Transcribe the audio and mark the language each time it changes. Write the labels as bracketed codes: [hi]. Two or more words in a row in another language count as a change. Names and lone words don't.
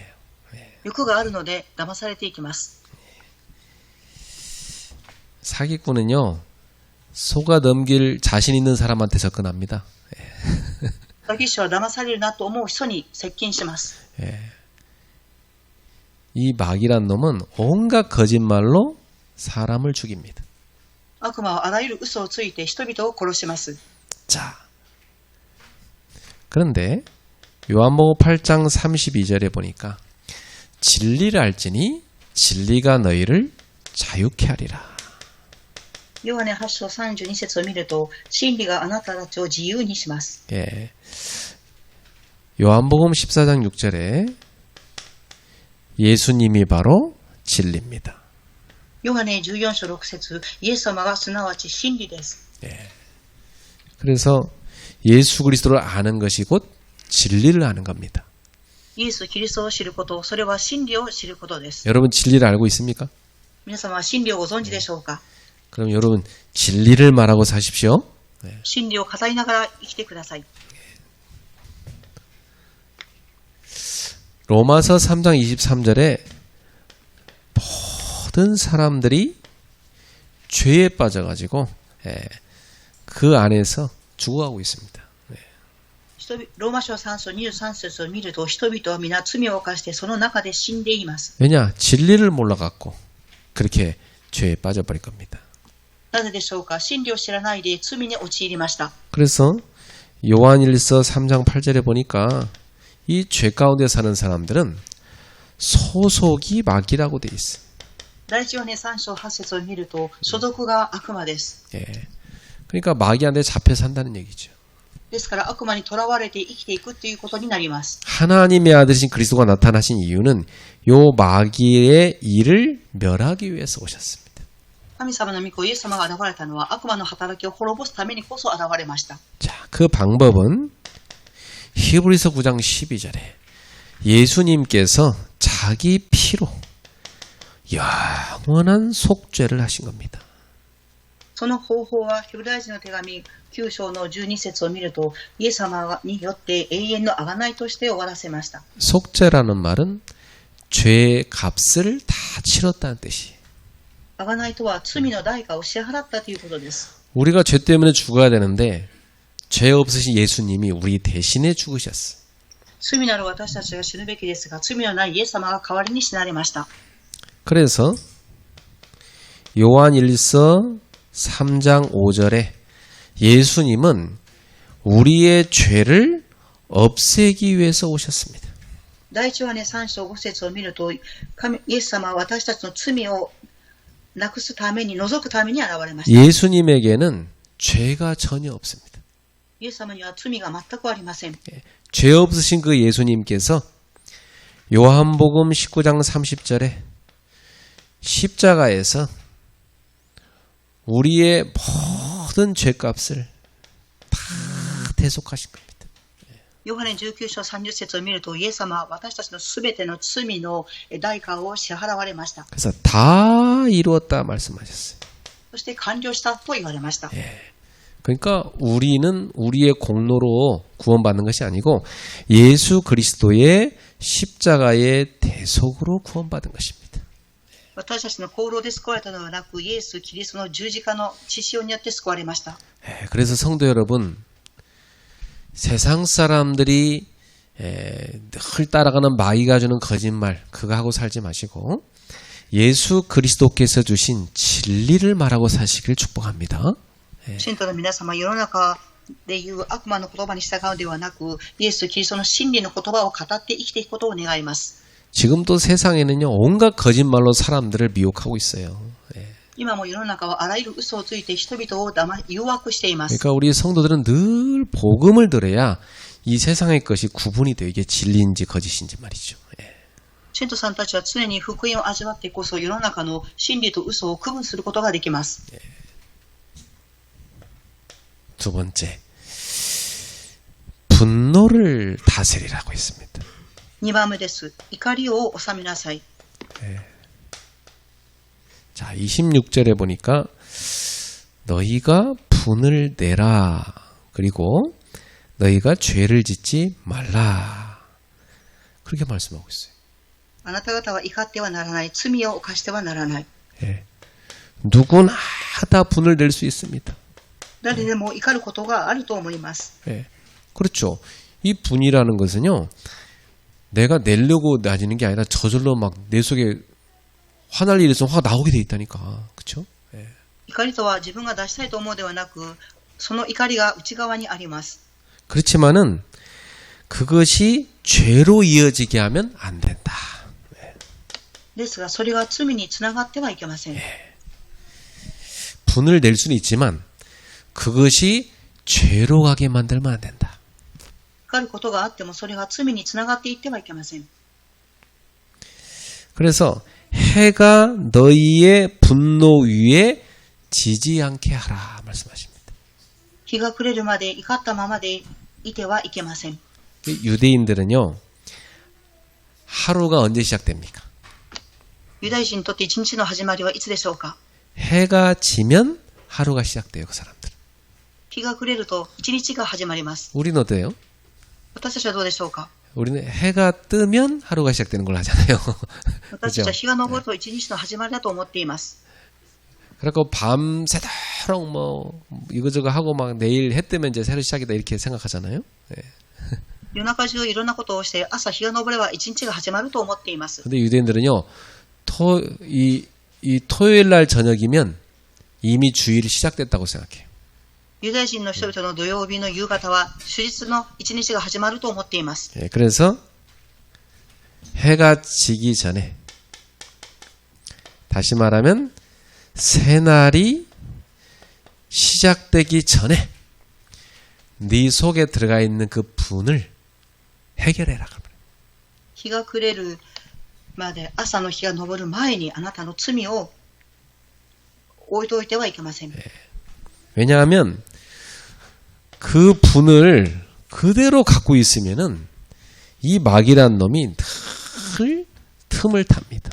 [ja] 欲があるので騙されていきます。 [ko] 사기꾼은요, 속아 넘길 자신 있는 사람한테 접근합니다. [ja] 詐欺師は騙されるなと思う人に接近します。 [ko] 이 마귀란 놈은 온갖 거짓말로 사람을 죽입니다. [ja] 悪魔はあらゆる嘘をついて人々を殺します。 [ko] 자, 그런데 요한복음 8장 32절에 보니까 진리를 알지니 진리가 너희를 자유케 하리라. [ja] ヨハネ8章32節を見ると、真理があなたたちを自由にします。 [ko] 예. 요한복음 14장 6절에 예수님이 바로 진리입니다. [ja] ヨハネ14章6節、イエス様がすなわち真理です。 예. [ko] 그래서 예수 그리스도를 아는 것이 곧 진리를 아는 겁니다. [ja] イエス・キリストを知ること、それは真理を知ることです。 [ko] 여러분 진리를 알고 있습니까? [ja] 皆様は真理をご存知でしょうか？ [ko] 그럼 여러분 진리를 말하고 사십시오. [ja] 真理を語りながら生きてください。 [ko] 로마서 3장 23절에 모든 사람들이 죄에 빠져가지고 그 안에서 죽어가고 있습니다. [ja] ローマ書3章23節を見ると、人々は皆罪を犯してその中で死んでいます。 [ko] 왜냐? 진리를 몰라갖고 그렇게 죄에 빠져버릴 겁니다. [ja] なぜでしょうか？真理を知らないで罪に陥りました。 [ko] 그래서 요한일서 3장 8절에 보니까 이 죄 가운데 사는 사람들은 소속이 마귀라고 돼 있어요. [ja] 第一ヨハネ3章8節を見ると、所属が悪魔です。 [ko] 예. 그러니까 마귀한테 잡혀 산다는 얘기죠. [ja] ですから悪魔に囚われて生きていくということになります。 [ko] 하나님의 아들이신 그리스도가 나타나신 이유는 요 마귀의 일을 멸하기 위해서 오셨습니다. [ja] 神様の御子イエス様が現れたのは悪魔の働きを滅ぼすためにこそ現れました。 [ko] 자, 그 방법은 히브리서 9장 12절에 예수님께서 자기 피로 영원한 속죄를 하신 겁니다. [ja] その方法はヘブライ人の手紙9章の12節を見ると、イエス様によって永遠の贖いとして終わらせました。 [ko] 속죄라는 말은 죄의 값을 다 치렀다는 뜻이에요. [ja] 贖いとは罪の代価を支払ったということです。 [ko] 우리가 죄 때문에 죽어야 되는데 죄 없으신 예수님이 우리 대신에 죽으셨어요. [ja] 罪のある私たちが死ぬべきですが、罪のないイエス様が代わりに死なれました。 [ko] 그래서 요한일서 3장 5절에 예수님은 우리의 죄를 없애기 위해서 오셨습니다. [ja] 第一はね、3章5節を見ると、イエス様は私たちの罪をなくすために、除くために現れました。 [ko] 예수님에게는 죄가 전혀 없습니다. [ja] イエス様には罪が全くありません。 [ko] 죄 없으신 그 예수님께서 요한복음 19장 30절에 십자가에서 우리의 모든 죄값을 다 대속하신 겁니다. [ja] ヨハネ19章30節を見ると、イエス様は私たちのすべての罪の代価を支払われました。 [ko] 그래서 다 이루었다 말씀하셨어요. [ja] そして完了したと言われました。 [ko] 그러니까 우리는 우리의 공로로 구원받는 것이 아니고 예수 그리스도의 십자가의 대속으로 구원받은 것입니다. [ja] 私たちの功労で救われたのではなく、イエス・キリストの十字架の血潮によって救われました。 [ko] 그래서 성도 여러분, 세상 사람들이 늘 따라가는 마귀가 주는 거짓말 그거 하고 살지 마시고 예수 그리스도께서 주신 진리를 말하고 사시길 축복합니다. [ja] 信徒の皆様、世の中でいう悪魔の言葉に従うのではなく、イエス・キリストの真理の言葉を語って生きていくことを願います。 [ko] 지금도 세상에는요 온갖 거짓말로 사람들을 미혹하고 있어요. [ja] 今も世の中はあらゆる嘘をついて人々を誘惑しています。 [ko] 그러니까 우리 성도들은 늘 복음을 들어야 이 세상의 것이 구분이 돼요. 이게 진리인지 거짓인지 말이죠. [ja] 信徒さんたちは常に福音を味わってこそ世の中の真理と嘘を区分することができます。 [ko] 두 번째, 분노를 다스리라고 했습니다. [ja] 2 番目です。怒りを収めなさい。 [ko] 자, 26절에 보니까 너희가 분을 내라. 그리고 너희가 죄를 짓지 말라. 그렇게 말씀하고 있어요. [ja] あなた方は怒ってはならない。罪を犯してはならない。 [ko] 누구나 다 분을 낼 수 있습니다. [ja] 誰でも怒ることがあると思います。 [ko] 그렇죠. 이 분이라는 것은요, 내가 내려고 나지는 게 아니라 저절로 막 내 속에 화날 일이 있으면 화가 나오게 돼 있다니까. 그렇죠? [ja] 怒りとは自分が出したいと思うではなく、その怒りが内側にあります。 [ko] 그렇지만은 그것이 죄로 이어지게 하면 안 된다. [ja] ですが、それが罪につながってはいけません。 [ko] 분을 낼 수는 있지만 그것이 죄로 가게 만들면 안 된다. [ja] 怒ることがあってもそれが罪につながっていってはいけません。 [ko] 그래서 해가 너희의 분노 위에 지지 않게 하라 말씀하십니다. [ja] 日が暮れるまで怒ったままでいてはいけません。 [ko] 유대인들은요, 하루가 언제 시작됩니까? [ja] ユダヤ人にとって一日の始まりはいつでしょうか。 [ko] 해가 지면 하루가 시작돼요, 그 사람들은. [ja] 日が暮れると一日が始まります。 [ko] 우리는 어때요? [ja] 私たちはどうでしょうか。 [ko] 우리는 해가 뜨면 하루가 시작되는 걸 하잖아요. [ja] 私たちは日が昇ると一日の始まりだと思っています。 [ko] 그리고 밤새도록 뭐 이거저거 하고 막 내일 해 뜨면 이제 새로 시작이다 이렇게 생각하잖아요. [ja] 夜中中いろんなことをして朝日が昇れば一日が始まると思っています。 [ko] 근데 유대인들은요, 이 토요일 날 저녁이면 이미 주일이 시작됐다고 생각해요. [ja] ユダヤ人の人々の土曜日の夕方は主日の一日が始まると思っています。 [ko] 그래서 해가 지기 전에, 다시 말하면 새날이 시작되기 전에 네 속에 들어가 있는 그 분을 해결해라. [ja] 日が暮れるまで朝の日が昇る前にあなたの罪を置いておいてはいけません。 [ko] 왜냐하면 그 분을 그대로 갖고 있으면은 이 마귀란 놈이 늘 틈을 탑니다.